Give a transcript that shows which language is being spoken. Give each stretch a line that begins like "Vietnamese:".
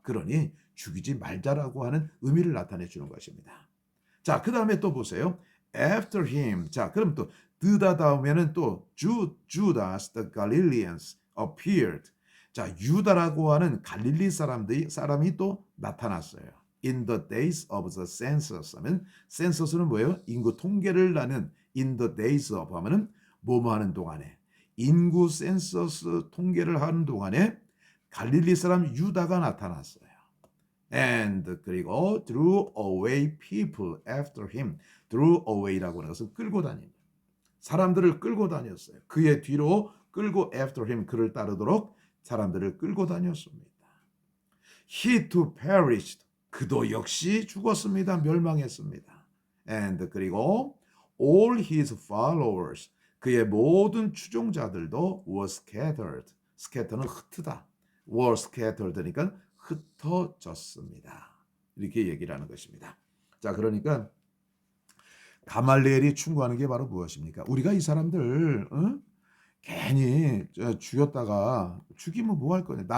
Korean: 그러니 죽이지 말자라고 하는 의미를 나타내 주는 것입니다. 자, 그 다음에 또 보세요.
English: After him.
Korean: 자, 그럼 또 드다 다음에는 또
English: Judas the Galileans appeared.
Korean: 자, 유다라고 하는 갈릴리 사람이 또 나타났어요.
English: In the days of the census
Korean: 하면 census는 뭐예요? 인구 통계를 나는 in the days of 하면은 뭐뭐 하는 동안에 인구 센서스 통계를 하는 동안에 갈릴리 사람 유다가 나타났어요.
English: And
Korean: 그리고
English: drew away people after him.
Korean: drew away라고 하는 것은 끌고 다닙니다. 사람들을 끌고 다녔어요. 그의 뒤로 끌고
English: after him
Korean: 그를 따르도록 사람들을 끌고 다녔습니다.
English: He too perished.
Korean: 그도 역시 죽었습니다. 멸망했습니다.
English: And
Korean: 그리고
English: all his followers
Korean: 그의 모든 추종자들도
English: were scattered.
Korean: scatter는 흩트다. were scattered니까 흩어졌습니다. 이렇게 얘기를 하는 것입니다. 자, 그러니까 가말리엘이 충고하는 게 바로 무엇입니까? 우리가 이 사람들 괜히 죽였다가 죽이면 뭐 할 거냐.